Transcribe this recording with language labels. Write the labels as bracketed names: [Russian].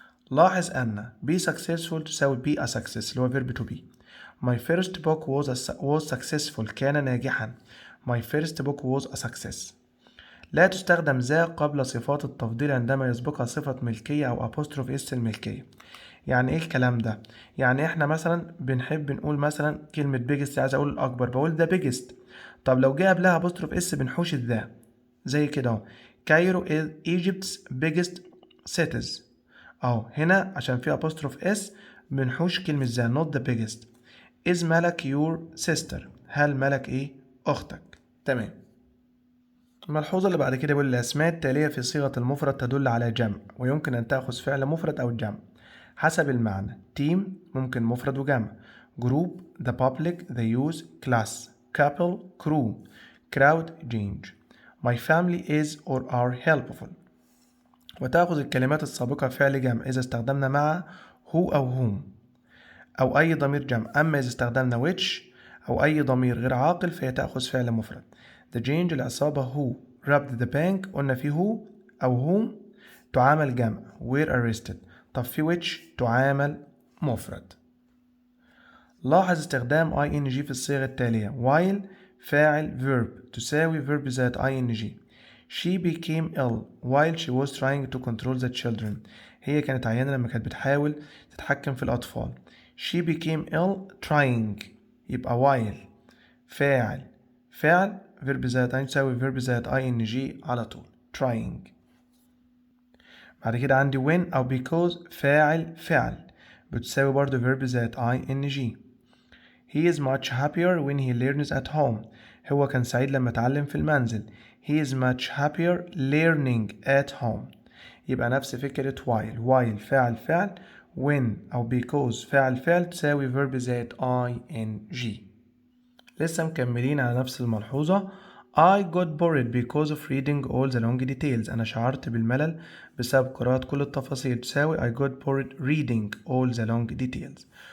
[Arabic] لاحظ ان [English] be successful [Arabic] تساوي [English] be a success [Arabic] اللي هو [English] verb to be. My first book was successful، [Arabic] كان ناجحا. [English] My first book was a success. [Arabic] لا تستخدم ذا قبل صفات التفضيل عندما يسبقها صفة ملكية أو apostrophe اس الملكية. يعني ايه الكلام ده؟ يعني احنا مثلا بنحب نقول مثلا كلمة biggest، عايز اقول الأكبر بقول [English] the biggest، [Arabic] طب لو جه قبلها apostrophe اس بنحوش الذا، زي كده اهو. كايرو [English] is Egypt's biggest cities، [Arabic] اهو هنا عشان في apostrophe اس بنحوش كلمة ذا [English] not the biggest. [Arabic] is ملك [English] your sister، [Arabic] هل ملك ايه؟ أختك. تمام. الملحوظة اللي بعد كده بيقول الأسماء التالية في صيغة المفرد تدل على جمع، ويمكن أن تأخذ فعل مفرد أو جمع حسب المعنى. team ممكن مفرد وجمع. [English] group the public the youth class couple crew crowd change. my family is or are helpful. [Arabic] وتأخذ الكلمات السابقة فعل جمع إذا استخدمنا مع who أو whom أو أي ضمير جمع. أما إذا استخدمنا which أو أي ضمير غير عاقل فهي تأخذ فعل مفرد. [English] the change [Arabic] العصابة [English] who robbed the bank، [Arabic] قلنا في [English] who أو whom [Arabic] تعامل جمع [English] were arrested. [Arabic] طب في which تعامل مفرد. لاحظ استخدام ing في الصيغة التالية. [English] while فاعل verb تساوي verb ذات ing. she became ill while she was trying to control the children، [Arabic] هي كانت عيانة لما كانت بتحاول تتحكم في الأطفال. [English] she became ill trying، [Arabic] يبقى [English] while فاعل verb ذات ing تساوي verb ذات ing [Arabic] على طول [English] trying. [Arabic] بعد كده عندي when أو because فعل بتساوي برضو verb ذات ing. [English] he is much happier when he learns at home، [Arabic] هو كان سعيد لما اتعلم في المنزل. [English] he is much happier learning at home، [Arabic] يبقى نفس فكرة [English] while فعل when أو because فعل تساوي verb ذات ing. [Arabic] لسه مكملين على نفس الملحوظة. [English] I got bored because of reading all the long details، [Arabic] أنا شعرت بالملل بسبب قراءة كل التفاصيل تساوي [English] I got bored reading all the long details.